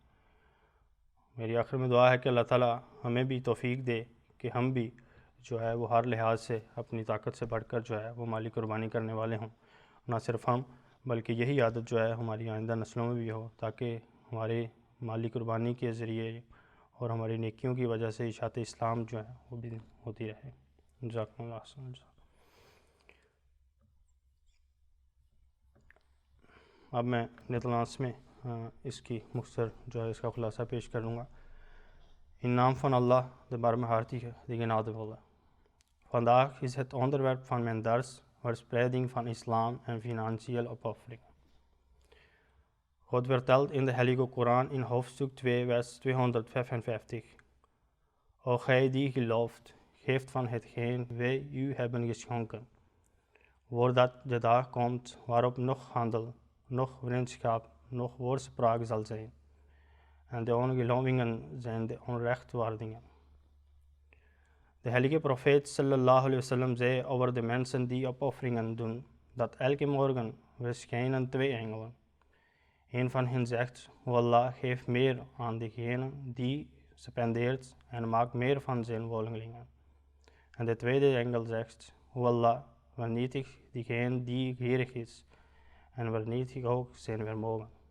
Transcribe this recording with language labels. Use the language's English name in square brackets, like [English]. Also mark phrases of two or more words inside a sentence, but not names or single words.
[Urdu] میری آخر میں دعا ہے کہ اللہ تعالیٰ ہمیں بھی توفیق دے کہ ہم بھی جو ہے وہ ہر لحاظ سے اپنی طاقت سے بڑھ کر جو ہے وہ مالی قربانی کرنے والے ہوں، نہ صرف ہم بلکہ یہی عادت جو ہے ہماری آئندہ نسلوں میں بھی ہو، تاکہ ہمارے مالی قربانی کے ذریعے اور ہماری نیکیوں کی وجہ سے اشاعت اسلام جو ہے وہ بھی ہوتی رہے۔ [Arabic] جزاکم اللہ خیر۔ [Urdu] اب میں نیدرلینڈس میں اس کی مختصر جو ہے اس کا خلاصہ پیش کروں گا۔ [Dutch] In naam van Allah, de barmhartige, de genadevolle. Vandaag is het onderwerp van mijn dars verspreiding van islam en financiële opoffering. God vertelt in de Heilige Koran in hoofdstuk 2 vers 255: O gij die gelooft, geeft van hetgeen wij u hebben geschonken, voordat de dag komt waarop nog handel, nog vriendschap, nog woordspraak zal zijn, en de ongelovigen zijn de onrechtvaardigen. De heilige profeet [Arabic] صلى الله عليه وسلم [Dutch] zei over de mensen die opofferingen doen, dat elke morgen verschijnen 2 engelen. Een van hen zegt: O Allah, geef meer aan degene die spendeert en maak meer van zijn volgelingen. En de tweede engel zegt: O Allah, vernietig diegene die gierig is en vernietig ook zijn vermogen.